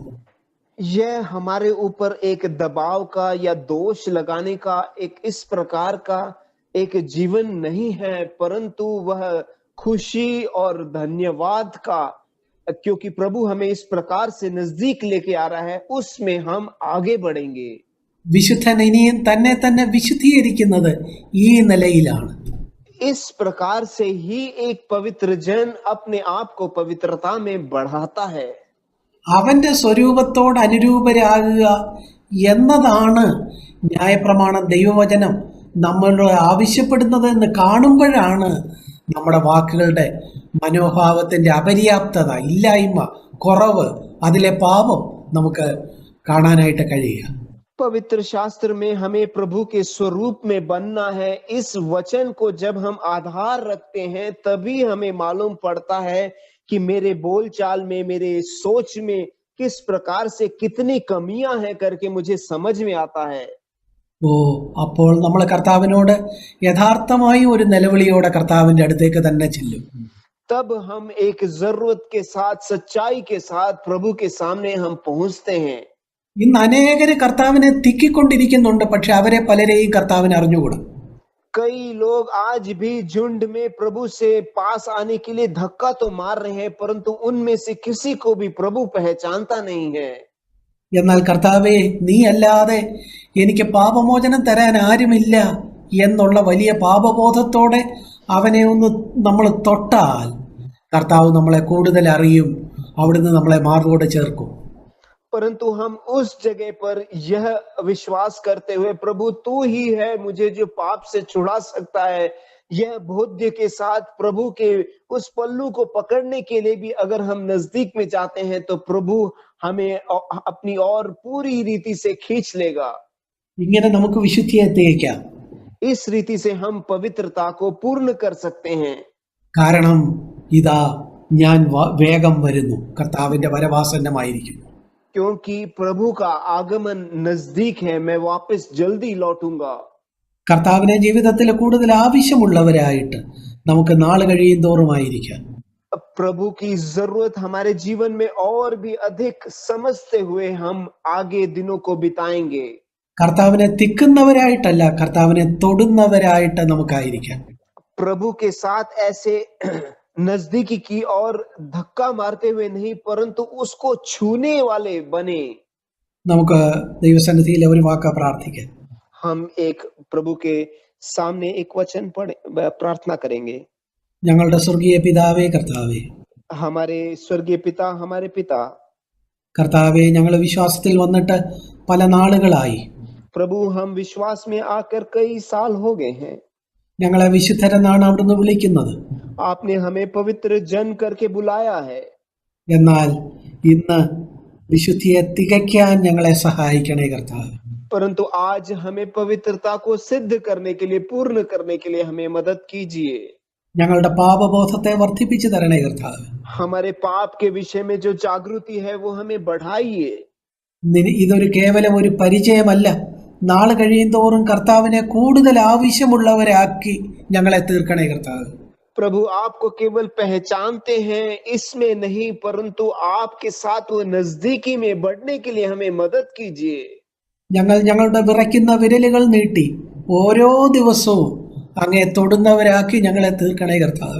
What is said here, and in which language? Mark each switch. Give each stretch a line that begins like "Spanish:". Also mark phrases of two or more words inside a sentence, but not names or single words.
Hindi: यह हमारे ऊपर एक दबाव का या दोष लगाने का एक इस प्रकार का एक जीवन नहीं है, परंतु वह खुशी और धन्यवाद का, क्योंकि प्रभु हमें इस प्रकार से नजदीक लेके आ रहा है, उसमें हम आगे बढ़ेंगे।
Malayalam: വിശുദ്ധൻ ഇനിയും തന്നെ വിശുദ്ധീകരിക്കുന്നത് ഈ നിലയിലാണ്.
Hindi: इस प्रकार से ही एक पवित्र जन अपने आप को पवित्रता में बढ़ाता है।
Malayalam: അവന്റെ സ്വരൂപത്തോട് അനുരൂപരാകുക എന്നതാണ് ന്യായപ്രമാണം, ദൈവവചനം നമ്മളോട് ആവശ്യപ്പെടുന്നത് എന്ന് കാണുമ്പോഴാണ് നമ്മുടെ വാക്കുകളുടെ മനോഭാവത്തിൻ്റെ അപര്യാപ്തത, ഇല്ലായ്മ, കുറവ്, അതിലെ പാപം നമുക്ക് കാണാനായിട്ട് കഴിയുക.
Hindi: पवित्र शास्त्र में हमें प्रभु के स्वरूप में बनना है। इस वचन को जब हम आधार रखते हैं तभी हमें मालूम पड़ता है कि मेरे बोलचाल में, मेरे सोच में किस प्रकार से कितनी कमियां हैं करके मुझे समझ में आता है।
Malayalam: അപ്പോൾ നമ്മൾ കർത്താവിനോട് യഥാർത്ഥമായി ഒരു നിലവിളിയോടെ കർത്താവിൻ്റെ അടുത്തേക്ക് തന്നെ ചെല്ലും.
Hindi: तब हम एक जरूरत के साथ, सच्चाई के साथ प्रभु के सामने हम पहुंचते हैं।
Malayalam: ഇന്ന് അനേകര് കർത്താവിനെ തിക്കിക്കൊണ്ടിരിക്കുന്നുണ്ട്, പക്ഷെ അവരെ പലരെയും കർത്താവിന് അറിഞ്ഞുകൂടാ.
Hindi: कई लोग आज भी झुंड में प्रभु से पास आने के लिए धक्का तो मार रहे हैं, परंतु उनमें से किसी को भी प्रभु पहचानता नहीं है।
Malayalam: എന്നാൽ കർത്താവേ, നീ അല്ലാതെ എനിക്ക് പാപമോചനം തരാൻ ആരുമില്ല എന്നുള്ള വലിയ പാപബോധത്തോടെ അവനെ ഒന്ന് നമ്മൾ തൊട്ടാൽ കർത്താവ് നമ്മളെ കൂടുതൽ അറിയും, അവിടുന്ന് നമ്മളെ മാർഗോട് ചേർക്കും.
Hindi: परंतु हम उस जगह पर यह विश्वास करते हुए, प्रभु तू ही है मुझे जो पाप से छुड़ा सकता है, यह बोध्य के साथ प्रभु के उस पल्लू को पकड़ने के लिए भी अगर हम नजदीक में जाते हैं तो प्रभु हमें अपनी ओर पूरी रीति से खींच लेगा।
Malayalam: ഇങ്ങനെ നമുക്ക് വിശുദ്ധിയെ തികയ്ക്കാം.
Hindi: इस रीति से हम पवित्रता को पूर्ण कर सकते हैं।
Malayalam: കാരണം ഇതാ ഞാൻ വേഗം വരുന്നു, കർത്താവിന്റെ വരവാസന്നമായിരിക്കുന്നു.
Hindi: क्योंकि प्रभु का आगमन नजदीक है, मैं वापस जल्दी लौटूंगा।
Malayalam: കർത്താവിനെ ജീവിതത്തിൽ കൂടുതൽ ആവശ്യമുള്ളവരായിട്ട് നമുക്ക് നാൾ കഴിയും തോറുമായിരിക്കാം.
Hindi: प्रभु की जरूरत हमारे जीवन में और भी अधिक समझते हुए हम आगे दिनों को बिताएंगे।
Malayalam: കർത്താവിനെ തിക്കുന്നവരായിട്ടല്ല, കർത്താവിനെ തൊടുന്നവരായിട്ട് നമുക്കായിരിക്കാം.
Hindi: प्रभु के साथ ऐसे नजदीकी की और धक्का मारते हुए नहीं, परंतु उसको छूने वाले बने।
Malayalam: നമുക്ക് ദൈവസന്നിധിയിൽ ഒരു വാക്ക് പ്രാർത്ഥിക്കാം.
Hindi: हम एक प्रभु के सामने एक वचन पढ़े, प्रार्थना करेंगे।
Malayalam: ഞങ്ങളുടെ സ്വർഗീയ പിതാവേ, കർത്താവേ,
Hindi: हमारे स्वर्गीय पिता, हमारे पिता,
Malayalam: കർത്താവേ, ഞങ്ങൾ വിശ്വാസത്തിൽ വന്നിട്ട് പല നാളുകളായി.
Hindi: प्रभु हम विश्वास में आकर कई साल हो गए हैं।
Malayalam: ഞങ്ങളെ വിശുദ്ധരെന്നാണ് അവിടുന്ന് വിളിക്കുന്നത്.
Hindi: आपने हमें पवित्र जन करके बुलाया है,
Malayalam: എന്നാൽ ഇന്ന് വിശുദ്ധിയെ തികയ്ക്കാൻ ഞങ്ങളെ സഹായിക്കണേ കർത്താവ്.
Hindi: परंतु आज हमें पवित्रता को सिद्ध करने के लिए, पूर्ण करने के लिए हमें मदद कीजिए।
Malayalam: ഞങ്ങളുടെ പാപബോധത്തെ വർദ്ധിപ്പിച്ചു തരണേ കർത്താവ്.
Hindi: हमारे पाप के विषय में जो जागृति है वो हमें बढ़ाइए।
Malayalam: ഇതൊരു കേവലം ഒരു പരിചയമല്ല, നാൾ കഴിയും തോറും കർത്താവിനെ കൂടുതൽ ആവശ്യമുള്ളവരാക്കി ഞങ്ങളെ തീർക്കണേ കർത്താവ്.
Hindi: प्रभु आपको केवल पहचानते हैं इसमें नहीं, परंतु आपके साथ वो नजदीकी में बढ़ने के लिए हमें मदद कीजिए।
Malayalam: ഞങ്ങൾ ഞങ്ങളുടെ വിറയ്ക്കുന്ന വിരലുകൾ നീട്ടി ഓരോ ദിവസവും അങ്ങേ തൊടുന്നവരാക്കി ഞങ്ങളെ തീർക്കണേ കർത്താവ്.